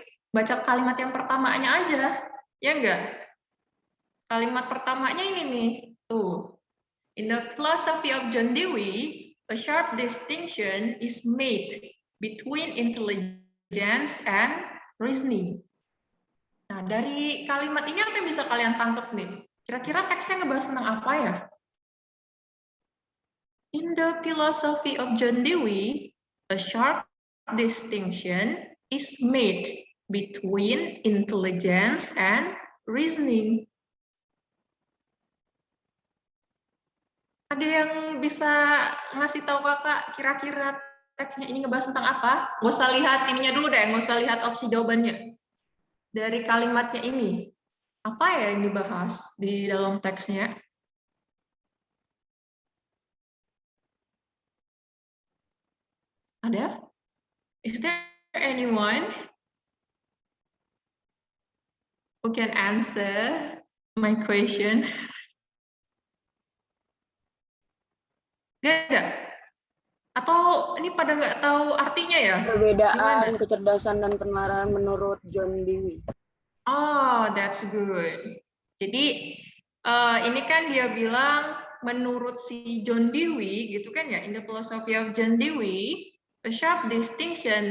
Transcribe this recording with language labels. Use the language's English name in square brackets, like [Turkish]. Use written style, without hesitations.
[Indonesian] Baca kalimat yang pertamanya aja. Ya enggak? Kalimat pertamanya ini nih. Tuh. [English] In the philosophy of John Dewey, a sharp distinction is made between intelligence and reasoning. [Indonesian] Nah, dari kalimat ini apa yang bisa kalian tangkap nih? Kira-kira teksnya ngebahas tentang apa ya? [English] In the philosophy of John Dewey, a sharp distinction is made between intelligence and reasoning. [Indonesian] Ada yang bisa ngasih tahu kakak kira-kira teksnya ini ngebahas tentang apa? Nggak usah lihat ininya dulu deh, nggak usah lihat opsi jawabannya. Dari kalimatnya ini, apa ya yang dibahas di dalam teksnya? Ada? [English] Is there anyone who can answer my question? [Indonesian] Gak ada? Atau ini pada nggak tahu artinya ya? Perbedaan kecerdasan dan penilaian menurut John Dewey. [English] Oh, that's good. [Indonesian] Jadi ini kan dia bilang menurut si John Dewey gitu kan ya, [English] in the philosophy of John Dewey, a sharp distinction.